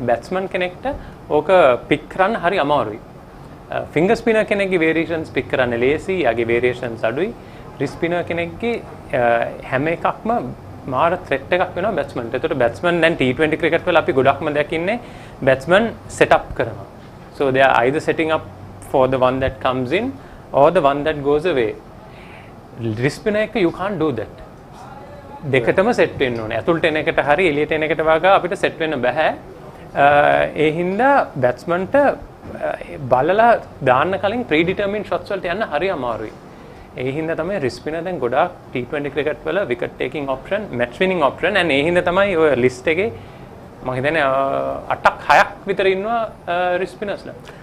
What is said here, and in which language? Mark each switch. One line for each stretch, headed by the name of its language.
Sinhala: Batsman කෙනෙක්ට ඕක pick කරන්න හරි අමාරුයි. ෆින්ගර් ස්පිනර් කෙනෙක්ගේ වේරියේෂන්ස් පික් කරන්න ලේසි. යාගේ වේරියේෂන්ස් අඩුයි. රිස් ස්පිනර් කෙනෙක්ගේ හැම එකක්ම මාර ත්‍රෙට් එකක් වෙනවා බැට්ස්මන්ට. ඒතකොට බැට්ස්මන් දැන් T20 ක්‍රිකට් වල අපි ගොඩක්ම දකින්නේ බැට්ස්මන් සෙට් අප් කරනවා.
English: So they are either setting up for the one that comes in or the one that goes away. Wrist spinner එක you can't do that.
Sinhala: දෙකටම සෙට් වෙන්න ඕනේ. ඇතුළට එන එකට හරි එළියට එන එකට වගා අපිට සෙට් වෙන්න බෑ. ඒ හින්දා බැට්ස්මන්ට බලලා දාන්න කලින් ප්‍රීඩිටර්මින් ෂොට්ස් වලට යන්න හරි අමාරුයි. ඒ හින්දා තමයි රිස් ස්පිනර් දැන් ගොඩාක් T20 ක්‍රිකට් වල wicket taking option, match විනින් option and ඒ හින්දා තමයි ඔය ලිස්ට් එකේ මම හිතන්නේ 8ක් 6ක් විතර ඉන්නවා රිස් ස්පිනර්ස්ලා.